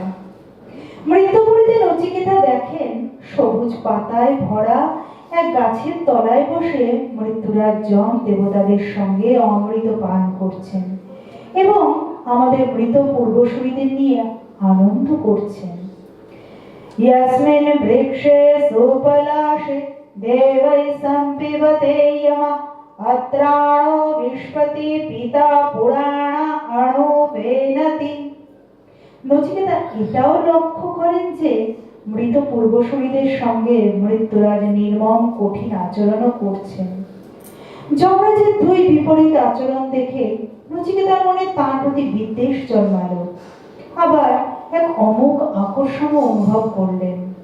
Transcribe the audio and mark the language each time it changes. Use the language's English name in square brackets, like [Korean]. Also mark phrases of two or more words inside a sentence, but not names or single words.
[Bangla] মৃত্যুপুরীতে নচিকেতা দেখেন সবুজ পাতায় ভরা এক গাছের তলায় বসে মৃত্যুরাজ যম দেবতাদের সঙ্গে অমৃত পান করছেন এবং আমাদের মৃত পূর্বসূরীদের নিয়ে আনন্দ করছেন। [Sanskrit] यस्मिन् वृक्षे सुपलाशे देवैः सम्पिबते यमः अत्राणो विश्वति पिता पुराण अणो वेनति। [Bangla] নচিকেতা এটাও লক্ষ্য করেন যে মৃত পূর্বসূরীদের সঙ্গে মৃত্যুরাজ নির্মম কঠিন আচরণও করছেন। যমরাজের দুই বিপরীত আচরণ দেখে নচিকেতার মনে তাঁর প্রতি বিদ্বেষ জন্মালো, আবার এক অমোঘ আকর্ষণ অনুভব করলেন।